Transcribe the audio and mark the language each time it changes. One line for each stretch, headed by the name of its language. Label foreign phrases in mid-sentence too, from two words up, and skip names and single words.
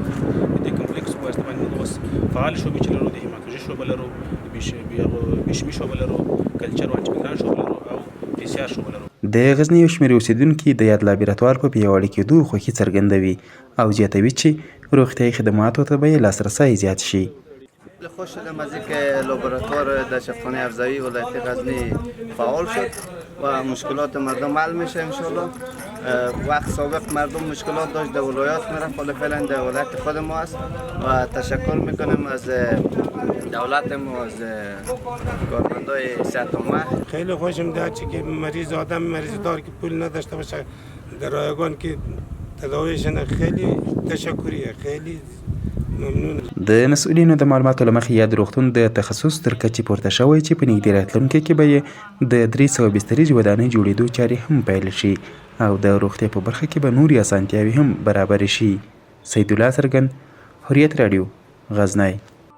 Pashto: د دې کمپلیکس په واسطه باندې موږ اوس فعال شعبې چې لرو، د هیماتولوژي شعبه لرو، بیوشیمي شعبه لرو، کلچر او انټیبیوټیک شعبه لرو او PCR شعبه لرو. د غزني یو شمېر اوسیدونکي د یاد لابراتوار په پیاوړي کېدو خوښي څرګندوي او زیاتوي چې روغتیايي خدماتو ته به یې لاسرسی زیات شي.
Persian: خوش شدم از اینکه لابراتوار در شفاخانه افزایی ولایت غزنی فعال شد و مشکلات مردم حل میشه انشالله. وقت سابق مردم مشکلات داشت در ولایات میرفت، حالا فعلا در ولایت خود ما است و تشکر میکنم از دولت ما، از کارمندای صحت عامه. خیلی خوشم میاد که مریض آدم مریض دار که پول نداشته باشه در رایگان که تداویشن خیلی تشکریه، خیلی ممنون.
Pashto: د مسؤلینو د معلوماتو له مخې یاد روغتون د تخصص تر کچې پورته شوی چې په نږدې راتلونکي کې به یې د 300 بستریز ودانۍ جوړېدو چارې هم پیل شي او د روغتیا په برخه کې به نورې اسانتیاوې هم برابرې شي. سیدالله سرګن، حریت راډیو، غزنی.